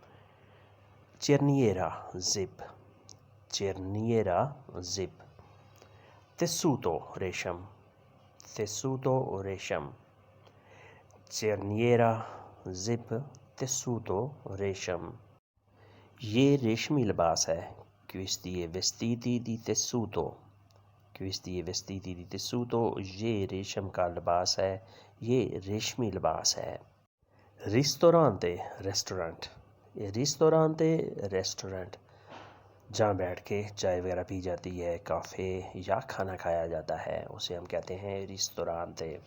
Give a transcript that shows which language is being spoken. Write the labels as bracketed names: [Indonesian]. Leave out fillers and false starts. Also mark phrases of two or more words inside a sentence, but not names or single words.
[Italian] cerniera zip, cerniera zip. tessuto रेशम, tessuto रेशम। cerniera zip, tessuto रेशम। [Hindi] ये रेशमी लिबास है, [Italian] questi vestiti di tessuto, questi vestiti di tessuto, [Hindi] ये रेशम का लिबास है, ये रेशमी लिबास है। रिस्टोरांते रेस्टोरेंट, रिस्टोरांते रेस्टोरेंट जहाँ बैठ के चाय वगैरह पी जाती है, काफ़े या खाना खाया जाता है, उसे हम कहते हैं रिस्टोरांते।